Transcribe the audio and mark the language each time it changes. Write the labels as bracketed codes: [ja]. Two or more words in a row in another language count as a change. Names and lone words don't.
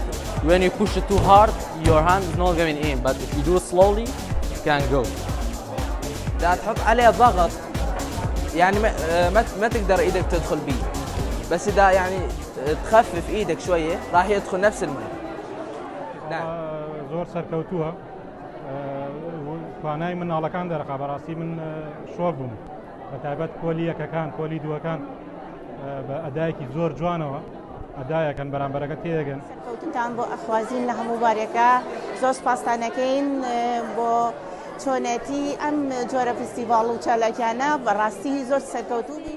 [en] When you push it too hard your hand is not going in, but if you do it slowly you can go. [ar] إذا تحط عليه ضغط يعني ما تقدر ايدك تدخل بيه، بس إذا يعني تخفف ايدك شوية راح يدخل نفس الماء. نعم. [ckb] زور سەرکەوتووە توانای مناڵەکان دەرەقا بەڕاستی من شۆک بووم بە تایبەت کۆلی یەکەکان کۆلی دووەکان بە ئەدایەکی زۆر جوانەوە ئەدایەکەن بەرامبەرەکە تێدەگەن. سەرکەوتنتان بۆ ئەخوازین لە هەموو بارێکە زۆر سپاسانەکەین بۆ چۆنێتی ئەم جۆرە فستیڤاڵ و چالاکیانە بەڕاستی زۆر سەرکەوتوو بووین.